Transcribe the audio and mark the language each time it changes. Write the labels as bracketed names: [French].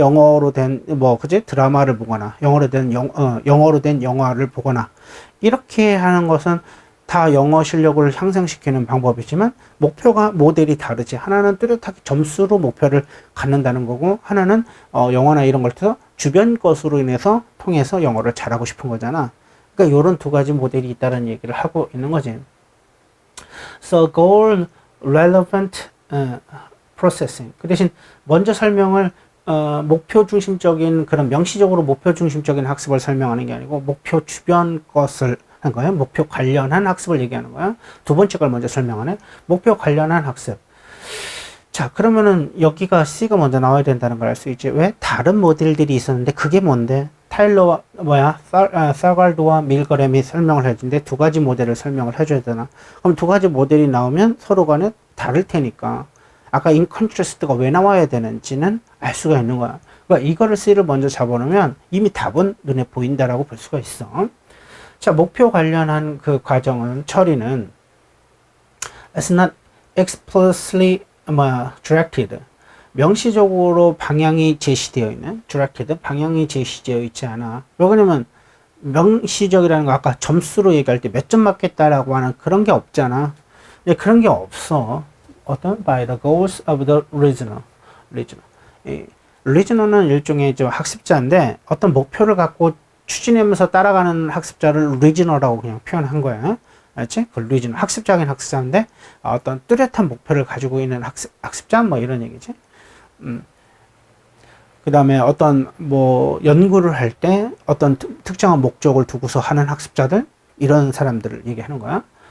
[Korean] 영어로 된, 그치? 드라마를 보거나, 영어로 된 영화를 보거나, 이렇게 하는 것은 다 영어 실력을 향상시키는 방법이지만, 모델이 다르지. 하나는 뚜렷하게 점수로 목표를 갖는다는 거고, 하나는, 영어나 이런 걸 통해서 주변 것으로 인해서 통해서 영어를 잘하고 싶은 거잖아. 그러니까 이런 두 가지 모델이 있다는 얘기를 하고 있는 거지. [English] So goal relevant processing. [Korean] 그 대신 먼저 설명을 목표 중심적인, 그런 명시적으로 목표 중심적인 학습을 설명하는 게 아니고 목표 주변 것을 하는 거예요. 목표 관련한 학습을 얘기하는 거야. 두 번째 걸 먼저 설명하네. 목표 관련한 학습. 자, 그러면은 여기가 C가 먼저 나와야 된다는 걸 알 수 있지. 왜? 다른 모델들이 있었는데 그게 뭔데? 타일러와 사갈드와 밀그램이 설명을 해주는데 두 가지 모델을 설명을 해줘야 되나? 그럼 두 가지 모델이 나오면 서로 간에 다를 테니까 아까 [English] in contrast [Korean] 가 왜 나와야 되는지는 알 수가 있는 거야. 그러니까 이거를 C를 먼저 잡아놓으면 이미 답은 눈에 보인다라고 볼 수가 있어. 자, 목표 관련한 그 과정은 처리는 [English] it's not explicitly directed, [Korean] 명시적으로 방향이 제시되어 있는, directed, 방향이 제시되어 있지 않아. 왜 그러냐면 명시적이라는 거 아까 점수로 얘기할 때 몇 점 맞겠다라고 하는 그런 게 없잖아. 그런 게 없어. 어떤 [English] by the goals of the reasoner. [Korean] reasoner는 일종의 학습자인데 어떤 목표를 갖고 추진하면서 따라가는 학습자를 reasoner라고 그냥 표현한 거야. 알지? 그 리즈너, 학습적인 학습자인데 어떤 뚜렷한 목표를 가지고 있는 학습자 뭐 이런 얘기지. 그 다음에 어떤 연구를 할 때 어떤 특정한 목적을 두고서 하는 학습자들, 이런 사람들을 얘기하는 거야.